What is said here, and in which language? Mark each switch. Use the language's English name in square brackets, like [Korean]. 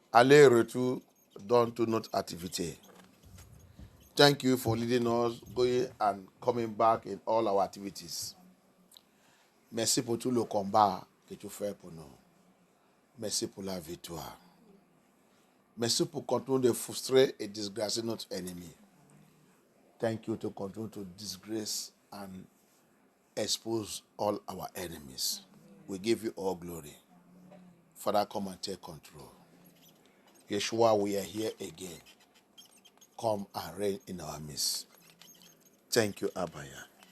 [French] aller-retour dans toute notre activité. [English] Thank you for leading us, going and coming back in all our activities. [French] Merci pour tout le combat que tu fais pour nous. Merci pour la victoire. Merci pour continuer de frustrer et disgracer notre ennemi. [English] Thank you to continue to disgrace and expose all our enemies. We give you all glory. Father, come and take control. Yeshua, we are here again. Come and reign in our midst. Thank you, Abaya.